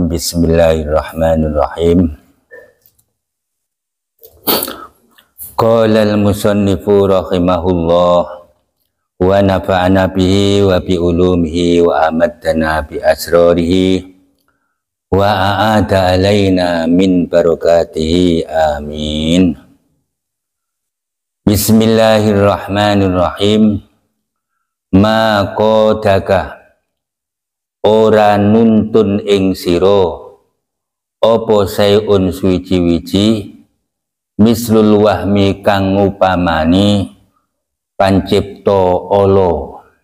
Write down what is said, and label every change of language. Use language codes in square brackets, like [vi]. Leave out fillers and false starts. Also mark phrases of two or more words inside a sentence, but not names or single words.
[ar] بسم الله الرحمن الرحيم. قال المصنف رحمه الله ونفعنا به وبعلومه وأمدنا بأسراره وأعاد علينا من بركاته. Amin. بسم الله الرحمن الرحيم. [jv] Ma qadaka ora nuntun ing sira apa sayun suwiji-wiji [ar] مثل الوهم [jv] kang upamani pancipta ala,